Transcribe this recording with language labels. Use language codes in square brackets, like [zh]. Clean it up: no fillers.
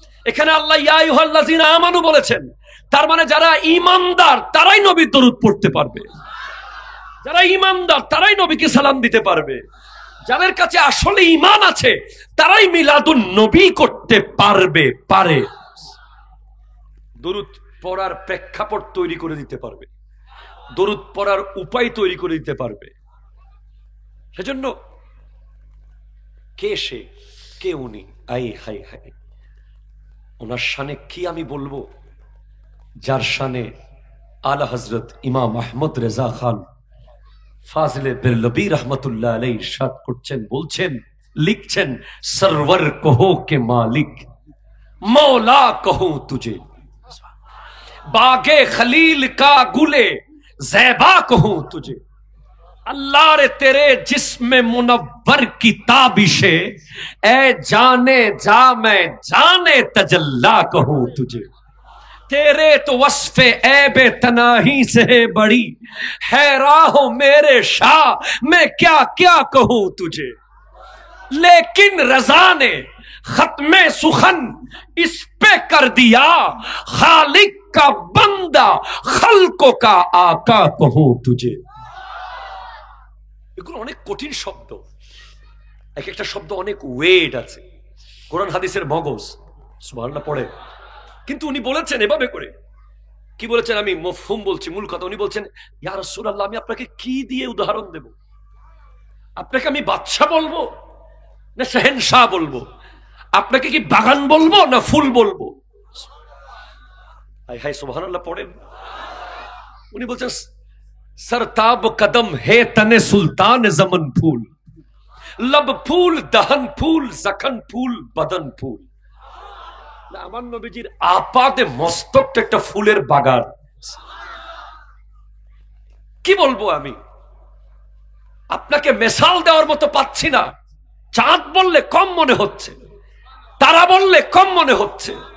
[bn] এখানে আল্লাহ ইয়া আইয়ুহাল্লাযীনা আমানু বলেছেন, তার মানে যারা ঈমানদার তারাই নবীর দরুদ পড়তে পারবে, যারা ঈমানদার তারাই নবীকে সালাম দিতে পারবে। যাদের কাছে আসলে ঈমান আছে তারাই মিলাদুন নবী করতে পারে। দরুদ পড়ার প্রেক্ষাপট তৈরি করে দিতে পারবে, দরুদ পড়ার উপায় তৈরি করে দিতে পারবে। সেজন্য কে সে, কে উনি, আই হাই হাই, ওনার শানে কি আমি বলবো, যার শানে আলা হযরত ইমাম আহমদ রেজা খান ফাজিলে বেরলবী রহমতুল্লাহ আলাইহি ইরশাদ করছেন, বলছেন, লিখছেন, [hi] সরওয়ার কहो के मालिक मौला कहूं तुझे, बागे खलील का गुले ज़ैबा कहूं तुझे, अल्लाह रे तेरे जिस्म मुनव्वर की ताबिशे ए जाने जा मैं जाने तजल्ला कहूं तुझे, तेरे तो वस्फे ऐबे तनाही से बड़ी है राहो मेरे शाह मैं क्या क्या कहूं तुझे, लेकिन रजा ने खत्मे सुखन इस पे कर दिया खालिक का बंदा खल्को का आका कहूं तुझे। [bn] এগুলো অনেক কঠিন শব্দ, এক একটা শব্দ অনেক ওয়েট আছে, কোরআন হাদিসের মগজ, সুবহানাল্লাহ পড়ে। কিন্তু উনি বলেছেন এভাবে করে, কি বলেছেন, আমি মফহুম বলছি, মূল কথা। উনি বলছেন, ইয়া রাসূলুল্লাহ, আমি আপনাকে কি দিয়ে উদাহরণ দেব? আপনাকে আমি বাদশা বলবো না শাহেনশাহ বলবো? আপনাকে কি বাগান বলবো না ফুল বলবো? হাই হাই সুবহানাল্লাহ পড়েন। উনি বলছেন, [hi] सरताब कदम है तने सुल्तान जमन फूल, लब फूल दहन फूल जखन फूल बदन फूल। [bn] আমার নবীজির আপাদে মস্তকটা একটা ফুলের বাগান। কি বলবো আমি, আপনাকে মেসাল দেওয়ার মতো পাচ্ছি না। চাঁদ বললে কম মনে হচ্ছে, তারা বললে কম মনে হচ্ছে।